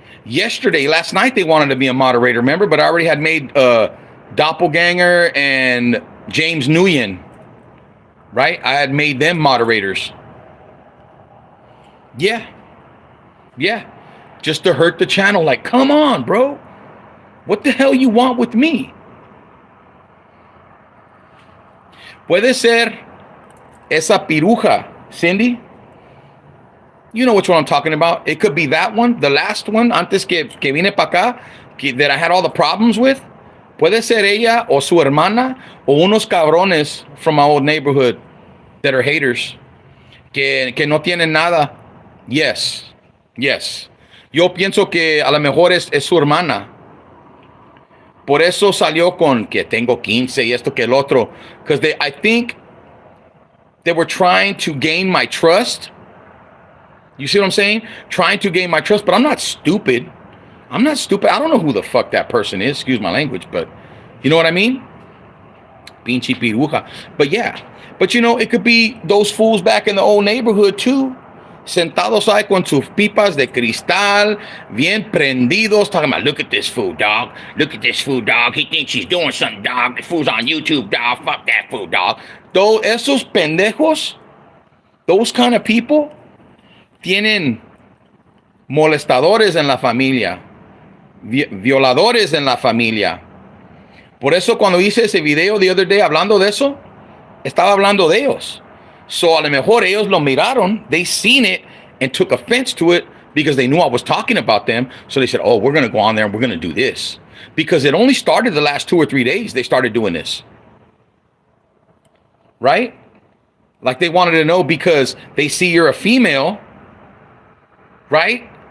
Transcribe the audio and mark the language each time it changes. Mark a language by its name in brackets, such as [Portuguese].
[English] Last night they wanted to be a moderator, remember? But I already had made Doppelganger and James Nguyen, right? I had made them moderators. Yeah. Just to hurt the channel. Like, come on, bro. What the hell you want with me? [Spanish] Puede ser esa piruja, Cindy. [English] You know which one I'm talking about. It could be that one, the last one, [Spanish] antes que vine para acá, [English] that I had all the problems with. [Spanish] Puede ser ella o su hermana o unos cabrones [English] from my old neighborhood that are haters, [Spanish] que no tienen nada. Yes. Yo pienso que a lo mejor es su hermana. Por eso salió con que tengo 15 y esto que el otro. [English] Because I think they were trying to gain my trust. You see what I'm saying? Trying to gain my trust, but I'm not stupid. I don't know who the fuck that person is. Excuse my language, but you know what I mean? [Spanish] Pinche piruja. [English] But yeah. But you know, it could be those fools back in the old neighborhood too. [Spanish] Sentados ahí con sus pipas de cristal, bien prendidos, [English] talking about, look at this fool, dog. Look at this fool, dog. He thinks he's doing something, dog. The fool's on YouTube, dog. Fuck that fool, dog. Though [Spanish] esos pendejos, [English] those kind of people, [Spanish] tienen molestadores en la familia, violadores en la familia. Por eso cuando hice ese video [English] the other day [Spanish] hablando de eso, estaba hablando de ellos. [English] So [Spanish] a lo mejor ellos lo miraron, [English] they seen it and took offense to it because they knew I was talking about them. So they said, oh, we're going to go on there and we're going to do this. Because it only started the last 2 or 3 days they started doing this. Right? Like they wanted to know because they see you're a female, right?